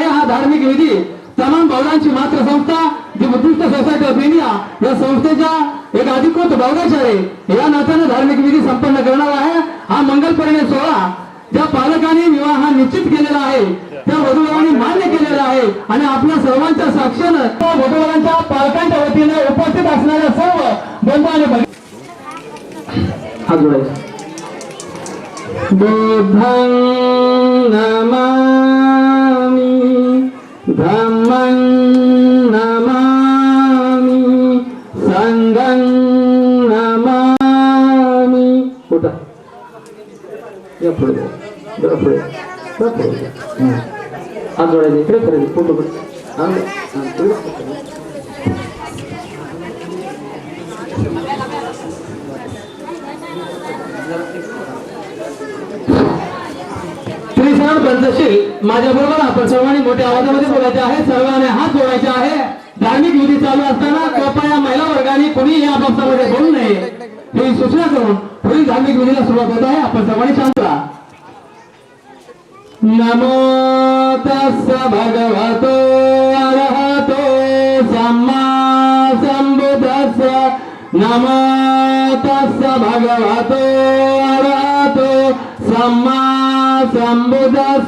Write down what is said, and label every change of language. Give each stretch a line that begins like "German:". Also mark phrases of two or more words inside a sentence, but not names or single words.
Marathi: हा धार्मिक विधी तमाम बौद्धांची मात्र संस्था जी बुद्धिस्ट सोसायटी ऑफ इंडिया या संस्थेच्या एक अधिकृत बौद्धाचार्य या नात्याने धार्मिक विधी संपन्न करणार आहे. हा मंगल परिणय सोहळा ज्या पालकांनी विवाह निश्चित केलेला आहे त्या वधूवरांनी मान्य केलेला आहे आणि आपल्या सर्वांच्या साक्षीनं त्या वधूवरांच्या पालकांच्या वतीने उपस्थित असणाऱ्या सर्व बंधू आणि हात जोडायचे.
Pali: बुद्धं नमामि धम्मं नमामि संघं नमामि.
Marathi: उठा या पुढे जरा पुढे हात जोडायचे. इकडे करायचे फोटो त्रिसरण पंचशील माझ्या बरोबर आपण सर्वांनी मोठ्या आवाजामध्ये बोलायचे आहे. सर्वांनी हात जोडायचे आहे. धार्मिक विधी चालू असताना कृपया महिला वर्गाने कोणी या बाबतीमध्ये बोलू नये ही सूचना करून पुढील धार्मिक विधीला सुरुवात होत आहे. आपण सर्वांनी शांत राहा.
Pali: नमो तस्स भगवतो अरहतो सम्मा संबुद्धस्स. नमो तस्स भगवतो अरहतो सम्मा संबुद्धस्स.